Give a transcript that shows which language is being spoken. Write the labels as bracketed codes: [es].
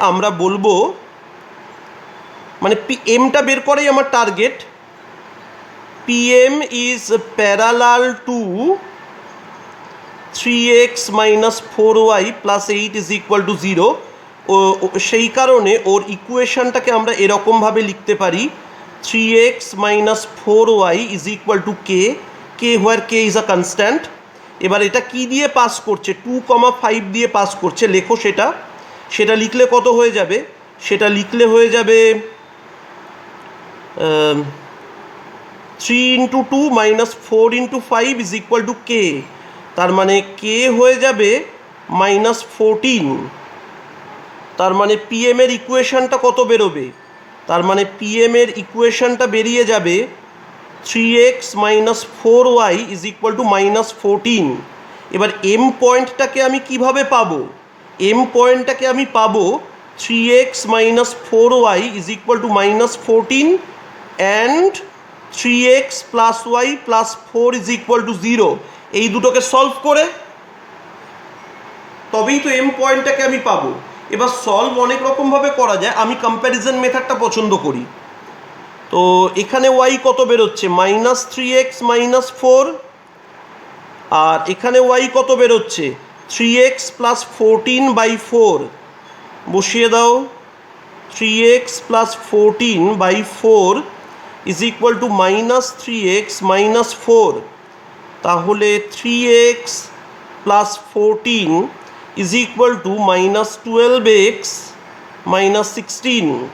[bn] আমরা বলবো মানে এমটা বের করাই আমার target. [en] PM is parallel to 3x minus 4y plus 8 is equal to 0। [bn] সেই কারণে ওর ইকুয়েশনটাকে আমরা এরকমভাবে লিখতে পারি 3x minus 4y is equal to k [en] where k is a constant। [bn] এবার এটা কি দিয়ে পাস করছে? 2,5 দিয়ে পাস করছে, লেখো সেটা লিখলে কত হয়ে যাবে? সেটা লিখলে হয়ে যাবে [en] 3 into 2 minus 4 into 5 is equal to k। [bn] তার মানে k হয়ে যাবে -14। তার মানে পিএম এর ইকুয়েশনটা কত বেরোবে? তার মানে পিএম এর ইকুয়েশনটা বেরিয়ে যাবে [en] 3x minus 4y is equal to -14। [bn] এবার এম পয়েন্টটাকে আমি কিভাবে পাবো? এম পয়েন্টটাকে আমি পাবো [en] 3x minus 4y is equal to -14 and 3x plus y plus 4 is equal to 0। [bn] এই দুটোকে সলভ করে তবেই তো এম পয়েন্টটাকে আমি পাবো। এবার সলভ অনেক রকমভাবে করা যায়, আমি কম্প্যারিজন মেথডটা পছন্দ করি। তো এখানে ওয়াই কত বেরোচ্ছে? -3x minus 4, আর এখানে ওয়াই কত বেরোচ্ছে? [en] 3x plus 14/4। [bn] বসিয়ে দাও, [en] 3x plus 14/4 is equal to -3x minus 4। তাহলে 3x plus 14 is equal to -12x minus 16।